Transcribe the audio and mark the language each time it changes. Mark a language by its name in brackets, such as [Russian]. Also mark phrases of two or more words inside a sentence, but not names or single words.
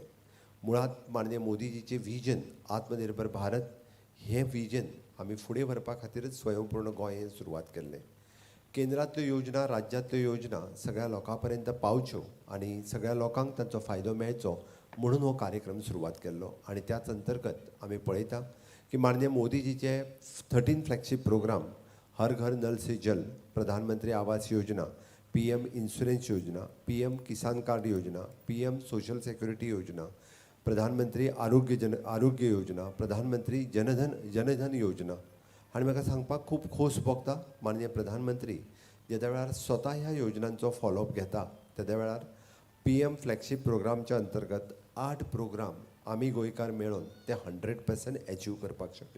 [Konkani] मुळात माननीय मोदीजीचे विजन आत्मनिर्भर भारत हें विजन आमी फुडें व्हरपा खातीरच स्वयंपूर्ण गोंय हें सुरवात केल्लें. केंद्रांतल्यो योजना, राज्यांतल्यो योजना सगळ्या लोकां पर्यंत पावच्यो आनी सगळ्या लोकांक तांचो फायदो मेळचो म्हणून हो कार्यक्रम सुरवात केल्लो. आनी त्याच अंतर्गत आमी पळयता की माननीय मोदीजीचे 13 [English] flagship programme [Konkani] हर घर नल से जल, प्रधानमंत्री आवास योजना, PM इन्शुरन्स योजना, PM किसान कार्ड योजना, PM सोशल सिक्युरिटी योजना, प्रधानमंत्री आरोग्य योजना, प्रधानमंत्री जनधन योजना. आनी म्हाका सांगपाक खूब खोस भोगता माननीय प्रधानमंत्री जेद्या वेळार स्वता ह्या योजनांचो फॉलोअप घेता तेद्या वेळार PM [English] flagship programme [Konkani] अंतर्गत 8 प्रोग्राम आमी गोंयकार मेळोन ते 100% अचीव करपाक शकले.